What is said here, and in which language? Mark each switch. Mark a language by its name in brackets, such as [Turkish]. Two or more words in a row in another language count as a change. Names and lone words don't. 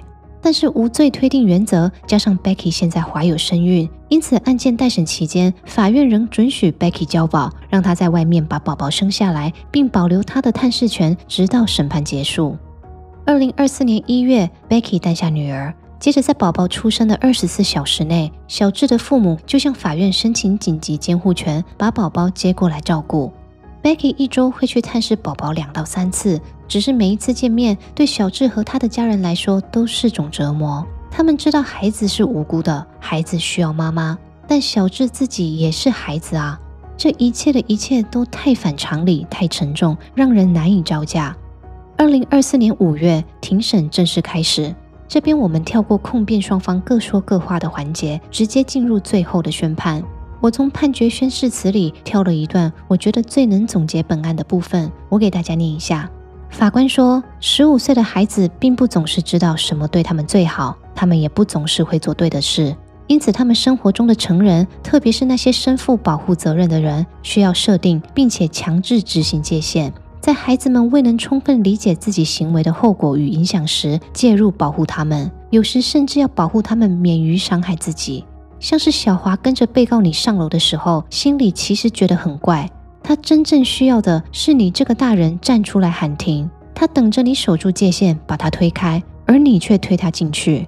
[Chinese] 但是無罪推定原則，加上 Becky 現在懷有身孕，因此案件待審期間，法院仍准許 Becky 交保，讓她在外面把寶寶生下來，並保留她的探視權，直到審判結束。2024年1月 ，Becky 誕下女兒。接着，在寶寶出生的24小時內，小智的父母就向法院申請緊急監護權，把寶寶接過來照顧。Becky 一周會去探視寶寶2到3次，只是每一次見面，對小智和他的家人來說都是種折磨。他們知道孩子是無辜的，孩子需要媽媽，但小智自己也是孩子啊。這一切的一切都太反常理，太沉重，讓人難以招架。2024年5月，庭審正式開始。這邊我們跳過控辯雙方各說各話的環節，直接進入最後的宣判。我從判決宣誓詞裡挑了一段我覺得最能總結本案的部分，我給大家念一下。法官說，15歲的孩子並不總是知道什麼對他們最好，他們也不總是會做對的事，因此他們生活中的成人，特別是那些身負保護責任的人，需要設定並且強制執行界限。在孩子們未能充分理解自己行為的後果與影響時，介入保護他們，有時甚至要保護他們免於傷害自己。像是小華跟着被告你上樓的時候，心裡其實覺得很怪， 他真正需要的是你這個大人站出來喊停，他等着你守住界限，把他推開，而你卻推他進去。